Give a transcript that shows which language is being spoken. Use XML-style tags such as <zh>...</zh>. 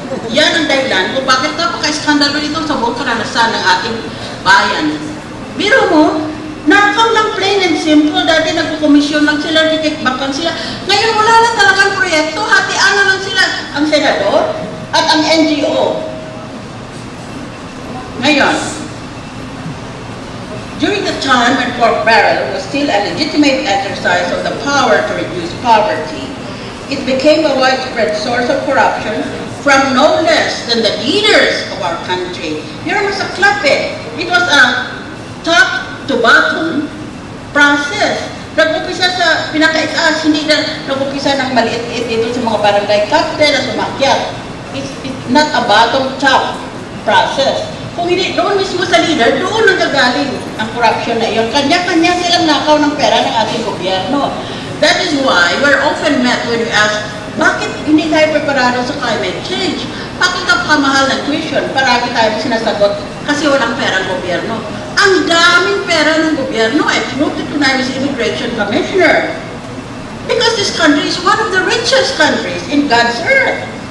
<tl>Yan ang dahilan kung bakit napaka-skandalo ito sa buong karanasan ng ating bayan. Biro mo, nakaw lang</tl> <en>plain and simple.</en> <tl>Dati nagkukomisyon lang sila, kickback lang sila. Ngayon wala na talagang proyekto. Hatian na lang sila ang senador at ang NGO.</tl> <en>Ngayon, during the time when pork barrel was still a legitimate exercise of the power to reduce poverty, it became a widespread source of corruption from no less than the leaders of our country. You're</en> <tl>masaklap eh.</tl> <en>It was a top to bottom process.</en> <tl>Nag-upisa sa pinakaitaas, hindi na nag-upisa ng maliit-liit dito sa mga barangay captain na sumakyat.</tl> <en>It's not a bottom-top process.</en> <tl>Kung hindi, doon mismo sa leader, doon nagagaling ang corruption na iyon. Kanya-kanya silang nakaw ng pera ng ating gobyerno.</tl> <en>That is why we're often met when we ask,</en> <tl>bakit hindi tayo preparado sa climate change? Bakit ang kamahal ng tuition? Paragi tayo sinasagot kasi walang pera ng gobyerno. Ang daming pera ng gobyerno.</tl> <en>I proved it when I was Immigration Commissioner. Because this country is one of the richest countries in God's earth.</en>